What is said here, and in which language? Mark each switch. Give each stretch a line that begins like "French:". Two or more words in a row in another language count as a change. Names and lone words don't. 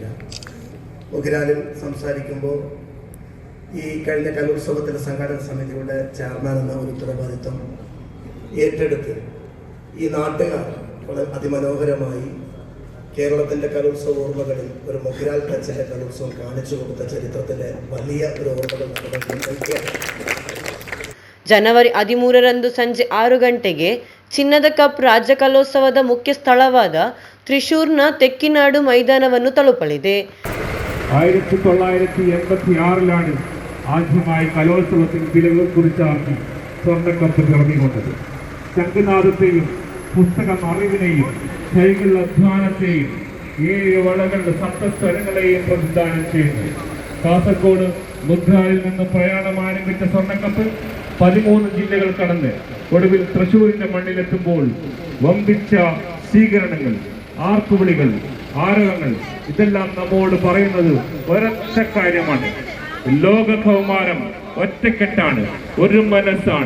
Malayalam: മുഗരാലിൽ സംസാരിക്കുമ്പോൾ ഈ കഴിഞ്ഞ കലോത്സവത്തിൻ്റെ സംഘാടക സമിതിയുടെ ചെയർമാൻ എന്ന ഒരു ഉത്തരവാദിത്വം ഏറ്റെടുത്ത് ഈ നാട്ടുകാർ വളരെ അതിമനോഹരമായി കേരളത്തിൻ്റെ കലോത്സവ ഓർമ്മകളിൽ ഒരു മുഗരാൽ ടച്ചിൻ്റെ കലോത്സവം കാണിച്ചു കൊടുത്ത ചരിത്രത്തിലെ വലിയ ഒരു ഓർമ്മകൾ നടന്നിട്ടുണ്ട്.
Kannada: ಜನವರಿ 13ರಂದು ಸಂಜೆ 6 ಗಂಟೆಗೆ ಚಿನ್ನದ ಕಪ್ ರಾಜ್ಯ ಕಲೋತ್ಸವದ ಮುಖ್ಯ ಸ್ಥಳವಾದ ತ್ರಿಶೂರ್ನ ತೆಕ್ಕಿನಾಡು ಮೈದಾನವನ್ನು ತಲುಪಲಿದೆ.
Malayalam: 1986 ആദ്യമായി കലോത്സവത്തിന് വിലകൾ കുറിച്ചാക്കി സ്വർണ്ണക്കപ്പ് പിറവികൊണ്ടത്. ശംഖുനാഥത്തെയും പുസ്തകം അറിവിനെയും സൈക്കിൾ അധ്വാനത്തെയും 7 വളകളുടെ സപ്തസ്വരങ്ങളെയും പ്രതിദാനം ചെയ്യുന്നു. കാസർഗോഡ് മുദ്രാലിൽ നിന്ന് പ്രയാണം ആരംഭിച്ച സ്വർണ്ണക്കപ്പ് 13 ജില്ലകൾ കടന്ന് ഒടുവിൽ തൃശ്ശൂരിന്റെ മണ്ണിലെത്തുമ്പോൾ വമ്പിച്ച സ്വീകരണങ്ങൾ, ആർപ്പുവിളികൾ, ആരവങ്ങൾ, ഇതെല്ലാം നമ്മോട് പറയുന്നത് ഒരൊറ്റ കാര്യമാണ്: ലോക കൗമാരം ഒറ്റക്കെട്ടാണ്, ഒരു മനസ്സാണ്.